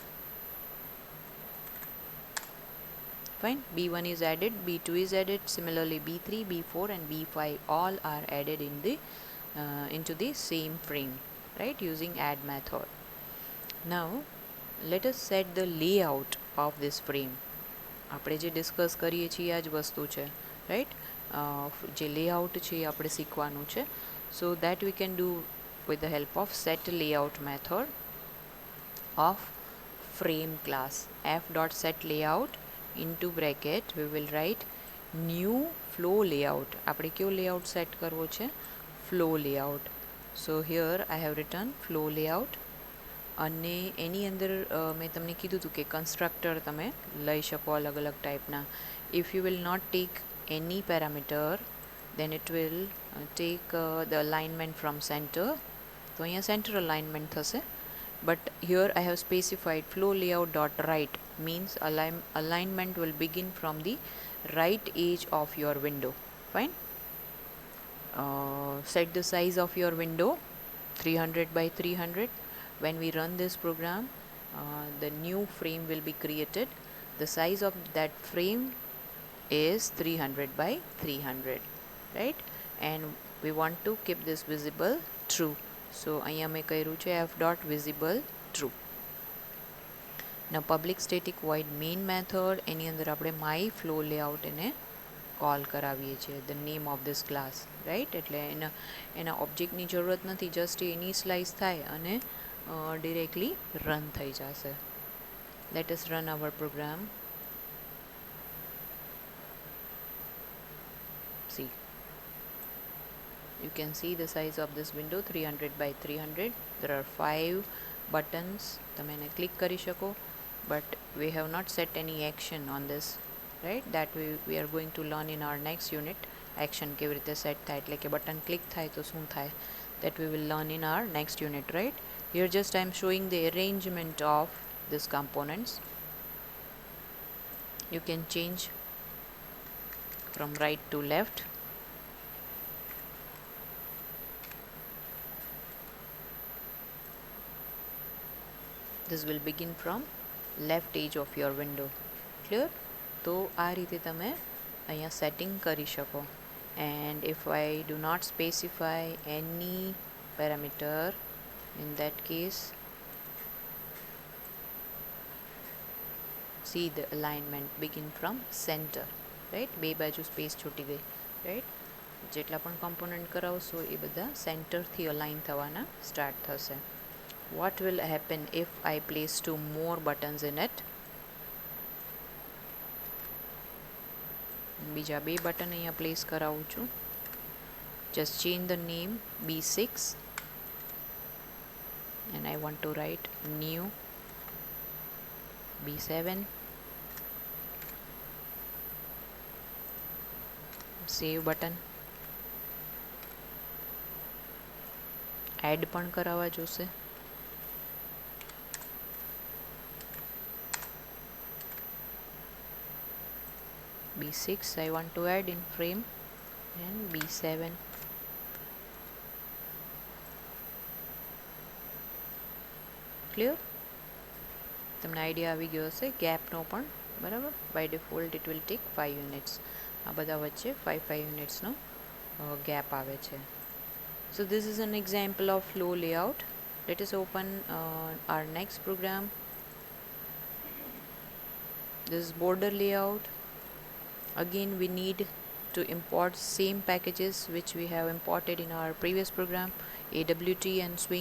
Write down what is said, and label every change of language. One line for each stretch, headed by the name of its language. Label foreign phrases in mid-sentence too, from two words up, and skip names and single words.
English: Fine. B1 is added, B2 is added, similarly B3, B4 and B5 all are added in the into the same frame, right, using add method. Now let us set the layout of this frame.
Gujarati: આપણે જે ડિસ્કસ કરીએ છીએ આ જ વસ્તુ છે, રાઈટ? જે લેઆઉટ છે એ આપણે શીખવાનું છે.
English: so that we can do with the help of set layout method of frame class. F.set layout into bracket we will write new flow layout.
Gujarati: આપણે કયો
English: layout set
Gujarati: કરવો છે?
English: flow layout. So here I have written flow layout.
Gujarati: અને એની અંદર મેં તમને કીધું હતું કે કન્સ્ટ્રક્ટર તમે લઈ શકો અલગ અલગ ટાઈપના.
English: if you will not take any parameter then it will take the alignment from center.
Gujarati: તો અહીંયા સેન્ટર અલાઇનમેન્ટ થશે.
English: But here I have specified flow layout dot right means alignment will begin from the right edge of your window. Fine. Set the size of your window 300 by 300. When we run this program, the new frame will be created. The size of that frame is 300 by 300, right? And we want to keep this visible true.
Gujarati: So અહીંયા મેં કર્યું છે
English: f.visible true. Now public static void main method,
Gujarati: એની અંદર આપણે
English: my flow layout
Gujarati: એને કોલ કરાવીએ છીએ,
English: the name of this class, right?
Gujarati: એટલે એના ઓબ્જેક્ટની જરૂરત નથી, જસ્ટ એ ઇનિશિયલાઇઝ થાય અને
English: directly run
Gujarati: થઈ જશે.
English: Let us run our program. See, you can see the size of this window 300 by 300. There are 5 buttons. તમે એને ક્લિક કરી શકો. but we have not set any action on this, right? That we are going to learn in our next unit.
Gujarati: Action કેવી રીતે સેટ થાય એટલે કે બટન ક્લિક થાય તો શું થાય,
English: that we will learn in our next unit, right? Here just I am showing the arrangement of these components. You can change from right to left. This will begin from left edge of your window. Clear?
Gujarati: તો આ રીતે તમે અહીંયા સેટિંગ કરી શકો.
English: And if I do not specify any parameter, in that case see the alignment begin from center, right?
Gujarati: બે બાજુ સ્પેસ છૂટી ગઈ, right? જેટલા પણ કમ્પોનન્ટ કરાવશો એ બધા સેન્ટરથી અલાઇન થવાના સ્ટાર્ટ થશે.
English: What will happen if I place 2 more buttons in it?
Gujarati: બીજા બે બટન અહીંયા પ્લેસ કરાવું છું.
English: Just change the name B6 and I want to write new B7. Save button.
Gujarati: Add પણ કરાવવા જોશે.
English: B6 I want to add in frame and B7. Clear?
Gujarati: તમને આઈડિયા આવી ગયો હશે ગેપનો પણ, બરાબર?
English: by default it will take 5 units.
Gujarati: આ બધા વચ્ચે 5 યુનિટ્સનો ગેપ આવે છે.
English: So this is an example of flow layout. Let us open our next program. This is border layout. Again we need to import same packages which we have imported in our previous program, AWT and swing.